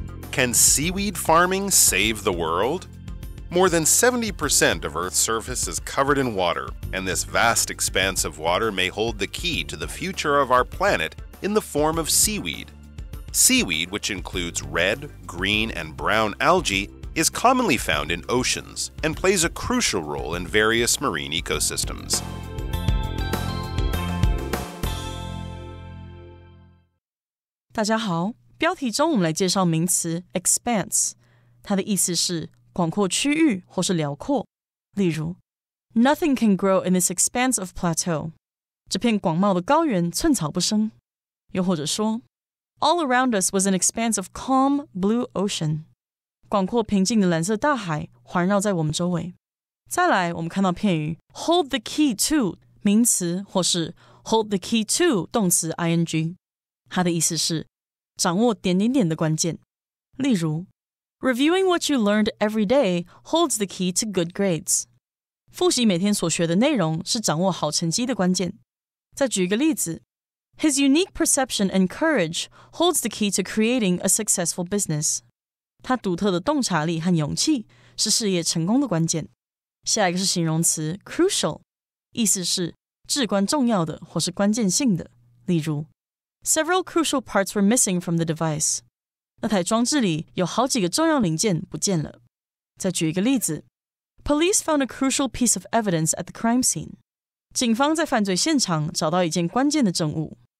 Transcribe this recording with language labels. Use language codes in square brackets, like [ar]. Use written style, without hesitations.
[en] Can seaweed farming save the world? More than 70% of Earth's surface is covered in water, and this vast expanse of water may hold the key to the future of our planet in the form of seaweed. Seaweed, which includes red, green, and brown algae, is commonly found in oceans and plays a crucial role in various marine ecosystems. [zh] 大家好，标题中我们来介绍名词 expanse， 它的意思是广阔区域或是辽阔。 [en] 例如 Nothing can grow in this expanse of plateau， [zh] 这片广袤的高原寸草不生。又或者说 [en] All around us was an expanse of calm blue ocean， [zh] 广阔平静的蓝色大海环绕在我们周围。再来我们看到片语 hold the key to 名词或是 hold the key to 动词 ing， 它的意思是掌握点点点的关键。 [en] 例如 Reviewing what you learned every day holds the key to good grades， [zh] 复习每天所学的内容是掌握好成绩的关键。再举一个例子 [en] His unique perception and courage holds the key to creating a successful business. [zh] 他独特的洞察力和勇气是事业成功的关键。下一个是形容词 crucial， 意思是至关重要的或是关键性的。例如 [en] Several crucial parts were missing from the device. [zh] 那台装置里有好几个重要零件不见了。再举一个例子 [en] Police found a crucial piece of evidence at the crime scene. [zh] 警方在犯罪现场找到一件关键的证物。